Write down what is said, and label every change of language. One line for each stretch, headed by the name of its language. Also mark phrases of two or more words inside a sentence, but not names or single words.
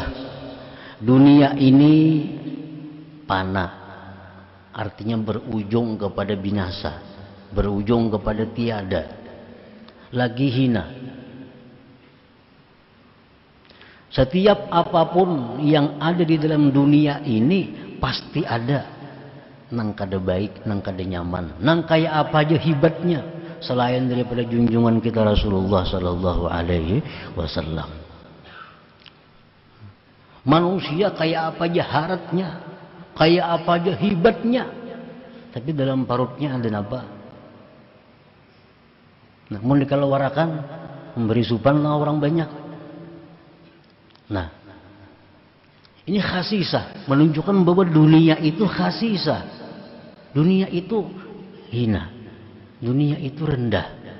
Indonesian: Dunia ini pana, artinya berujung kepada binasa, berujung kepada tiada, lagi hina. Setiap apapun yang ada di dalam dunia ini pasti ada nang kada baik, nang kada nyaman, nang kayak apa aja hibatnya selain daripada junjungan kita Rasulullah
Arabic: صلى الله عليه وسلم.
Indonesian: Manusia kayak apa aja haratnya, kayak apa aja hibatnya, tapi dalam parutnya ada apa? Namun dikeluarkan memberi supanlah orang banyak. Nah, ini khasisah, menunjukkan bahwa dunia itu khasisah, dunia itu hina, dunia itu rendah.